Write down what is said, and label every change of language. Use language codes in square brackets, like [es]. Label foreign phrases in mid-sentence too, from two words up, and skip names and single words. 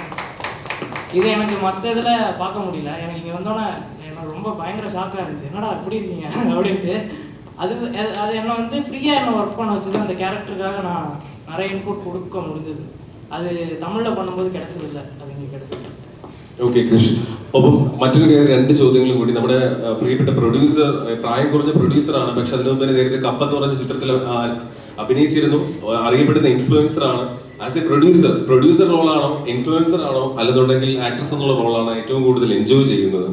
[ta] இது எனக்கு மற்ற இதில் பார்க்க முடியல. எனக்கு இங்கே வந்தோன்னே எனக்கு ரொம்ப பயங்கர ஷாக்காக இருந்துச்சு, என்னடா இப்படி இருக்கீங்க அப்படின்ட்டு. அது என்னை வந்து ஃப்ரீயாக என்ன ஒர்க் பண்ண வச்சுது. அந்த கேரக்டருக்காக நான் நிறைய இன்புட் கொடுக்க முடிஞ்சது. அது தமிழில் பண்ணும்போது கிடைச்சதில்லை, அது இங்கே கிடைச்சது. [ml] ഓക്കെ കൃഷ്, അപ്പം മറ്റൊരു 2 ചോദ്യങ്ങളും കൂടി. നമ്മുടെ പ്രിയപ്പെട്ട പ്രൊഡ്യൂസർ, പ്രായം കുറഞ്ഞ പ്രൊഡ്യൂസറാണ്, പക്ഷെ അതിനു മുമ്പ് നേരത്തെ കപ്പ എന്ന് പറഞ്ഞ ചിത്രത്തിൽ അഭിനയിച്ചിരുന്നു. അറിയപ്പെടുന്ന ഇൻഫ്ലുവൻസർ ആണ്. [en] as a producer [ml] റോളാണോ, ഇൻഫ്ലുവൻസർ ആണോ, അല്ലെന്നുണ്ടെങ്കിൽ ആക്ട്രസ് എന്നുള്ള റോളാണോ ഏറ്റവും കൂടുതൽ എൻജോയ് ചെയ്യുന്നത്?